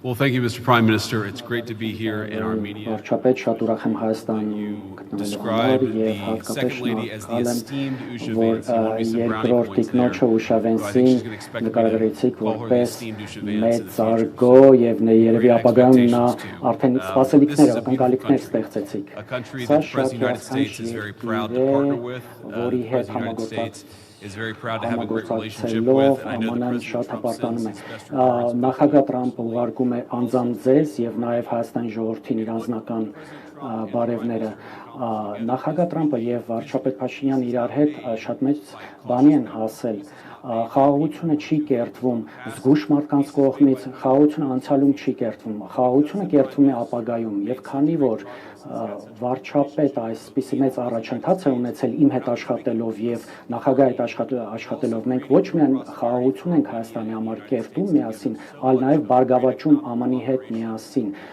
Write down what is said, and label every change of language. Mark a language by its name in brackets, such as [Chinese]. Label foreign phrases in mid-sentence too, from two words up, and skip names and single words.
[English] Well, thank you, Mr. Prime Minister. It's great to be here in Armenia. [Armenian] Վարչապետ, շատ ուրախ եմ Հայաստանում գտնվելու համար եւ հատկապես շնորհակալ եմ, որ երկրորդ տիկնոջը Ուշավենսին նկարագրեցիք որպես մեծարգո եւ երևի ապագայում նա արդեն սպասելիքներ, ակնկալիքներ ստեղծեցիք։ Սա շատ հրաշալի է, որի հետ համագործակցություն [English] is very proud to have a great relationship with, and I know the [Armenian] շատ հպարտանում է։ [English] best friend. [Armenian] Նախագահ Տրամպը ուղարկում է անձամբ ձեզ եւ նաեւ Հայաստանի ժողովրդին իր անձնական բարևները։ Նախագահ Տրամպը եւ վարչապետ Փաշինյանը իրար հետ շատ մեծ բանի են հասել։ Խաղաղությունը չի կերտվում զգուշ մարդկանց կողմից, խաղաղությունը անցյալում չի կերտվում, խաղաղությունը կերտվում է ապագայում եւ քանի որ վարչապետ այսպիսի մեծ առաջընթաց է ունեցել իմ հետ աշխատելով եւ նախագահի հետ աշխատելով մենք ոչ միայն խաղաղություն ենք Հայաստանի համար կերտում միասին, այլ նաեւ բարգավաճում ԱՄՆ-ի հետ միասին